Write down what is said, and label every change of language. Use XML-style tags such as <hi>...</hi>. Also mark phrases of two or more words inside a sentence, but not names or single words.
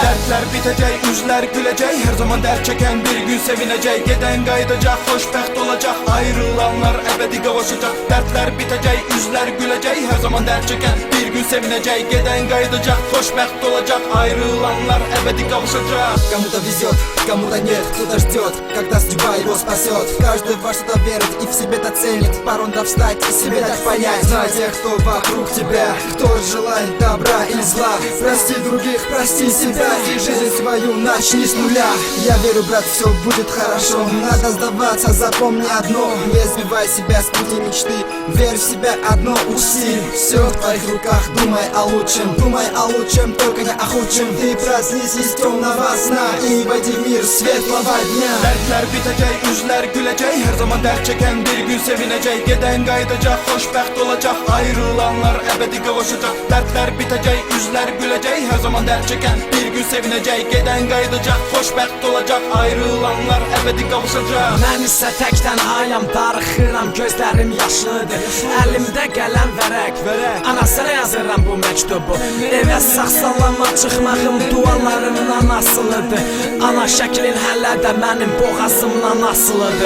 <tr>Dertler bitecek, yüzler gülecek, her zaman dert çeken bir gün sevinecek. Giden kaydacak, hoşbəxt olacak, ayrılanlar ebedi kavuşacak. Dertler bitecek, yüzler gülecek, her zaman dert çeken bir gün sevinecek. Giden kaydacak, hoşbəxt olacak, ayrılanlar ebedi kavuşacak.</tr> <ru>Кому-то везет, кому-то нет, кто-то ждет, когда судьба его спасет. Каждый во что-то верит и в себе-то ценит, порой надо встать и себе дать понять. Знай тех, кто вокруг тебя, кто желает добра или зла. Прости других, прости себя и жизнь свою начни с нуля. Я верю, брат, все будет хорошо, надо сдаваться, запомни одно. Не сбивай себя с пути мечты, верь в себя одно, учти. Все в твоих руках, думай о лучшем, только не о худшем. Ты проснись из темного сна и войди в мир светлого дня.</ru> <tr>Dertler bitecek, yüzler gülecek, her zaman dert çeken bir gün sevinecek. Giden kaydacak, hoşbəxt olacak, ayrılanlar ebedi kavuşacak. Dertler bitecek, yüzler gülecek, her zaman dert çeken bir gün sevinecek. Giden kaydacak, hoşbəxt olacak, ayrılanlar ebedi kavuşacak.</tr> <az>Mən isə təkdən ayam, darıxıram, gözlərim yaşlıdır. Əlimdə qələm vərəq, anasına yazıram bu məktubu. Evə sağ-salamat çıxmağım dualarımın anasılıdır. Ana şəklin hələ də mənim boğazımdan asılıdır.</az>